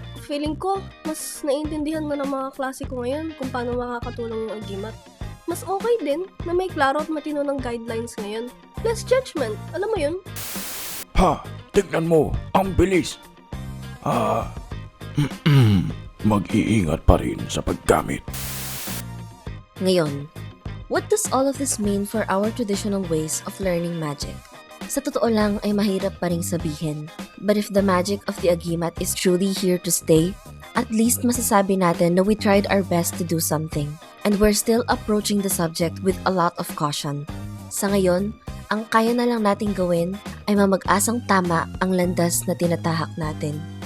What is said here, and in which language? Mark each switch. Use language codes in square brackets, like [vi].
[tl] Feeling ko, mas naiintindihan mo ng mga klase ko ngayon kung paano makakatulong yung agimat. Mas okay din na may klaro at matino ng guidelines ngayon. [en] Less judgment, [tl] alam mo yun? Ha! Tignan mo! Ang bilis! Mag-iingat pa rin sa paggamit. [en] Ngayon, what does all of this mean for our traditional ways of learning magic? [tl] Sa totoo lang ay mahirap pa ring sabihin. [en] But if the magic of the agimat is truly here to stay, at least [tl] masasabi natin na [en] we tried our best to do something. And we're still approaching the subject with a lot of caution. [tl] Sa ngayon, ang kaya na lang nating gawin ay mamag-asang tama ang landas na tinatahak natin.